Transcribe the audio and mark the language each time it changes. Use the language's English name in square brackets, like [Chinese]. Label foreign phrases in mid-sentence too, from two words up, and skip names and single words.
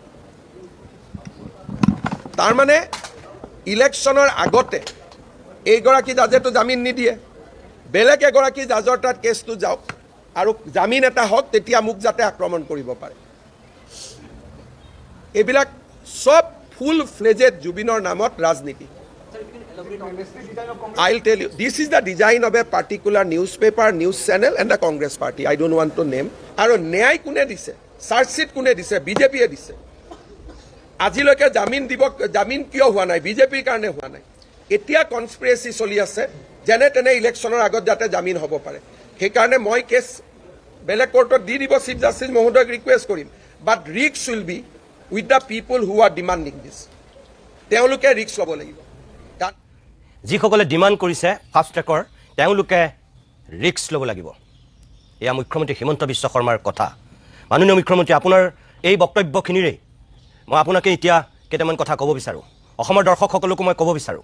[Assamese] তাৰমানে ইলেকশ্যনৰ আগতে এইগৰাকী জাজেতো জামিন নিদিয়ে, বেলেগ এগৰাকী জাজৰ তাত কেছটো যাওক আৰু জামিন এটা হওক, তেতিয়া মোক যাতে আক্ৰমণ কৰিব পাৰে। এইবিলাক চব [English] full fledged [Assamese] জুবিনৰ নামত ৰাজনীতি। [English] I'll tell you, this is the design of a particular newspaper, news channel and the Congress party. I don't want to name. [Assamese] আৰু ন্যায় কোনে দিছে, চাৰ্জশ্বিট কোনে দিছে? বিজেপিয়ে দিছে। আজিলৈকে জামিন কিয় হোৱা নাই? বিজেপিৰ কাৰণে হোৱা নাই। এতিয়া কনস্পিৰেচি চলি আছে যেনে তেনে ইলেকশ্যনৰ আগত যাতে জামিন হ'ব পাৰে। সেইকাৰণে মই কেছ বেলেগ কোৰ্টত দি দিব, চিফ জাষ্টিছ মহোদয়ক ৰিকুৱেষ্ট কৰিম, [English] but risk will be with the people who are demanding this. [Assamese] তেওঁলোকে ৰিস্ক ল'ব লাগিব। যিসকলে ডিমাণ্ড কৰিছে [English] fast track [Assamese] তেওঁলোকে ৰিস্ক ল'ব লাগিব। এয়া মুখ্যমন্ত্ৰী হিমন্ত বিশ্ব শৰ্মাৰ কথা। মাননীয় মুখ্যমন্ত্ৰী, আপোনাৰ এই বক্তব্যখিনিৰেই মই আপোনাকে এতিয়া কেইটামান কথা ক'ব বিচাৰোঁ, অসমৰ দৰ্শকসকলকো মই ক'ব বিচাৰোঁ।